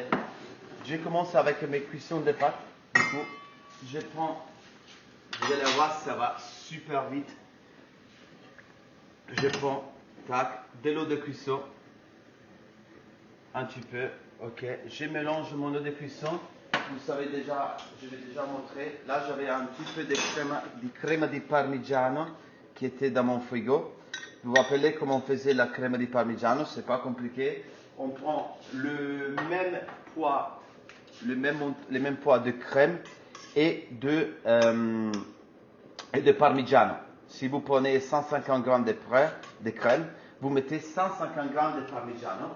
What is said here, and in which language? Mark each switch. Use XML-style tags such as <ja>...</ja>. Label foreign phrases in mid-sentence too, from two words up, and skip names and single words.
<fr>Je commence avec mes cuissons de pâtes. Du coup, vous allez voir, ça va super vite. Je prends, de l'eau de cuisson. Un petit peu, ok. Je mélange mon eau de cuisson. Vous savez déjà, je l'ai déjà montré. Là, j'avais un petit peu de crème</fr> <it>di parmigiano</it> <fr>qui était dans mon frigo. Vous vous rappelez comment on faisait la crème</fr> <it>di parmigiano?</it> <fr>C'est pas compliqué. On prend le même poids de crème et de parmigiano. Si vous prenez 150 grammes de crème, vous mettez 150 grammes de parmigiano.</fr>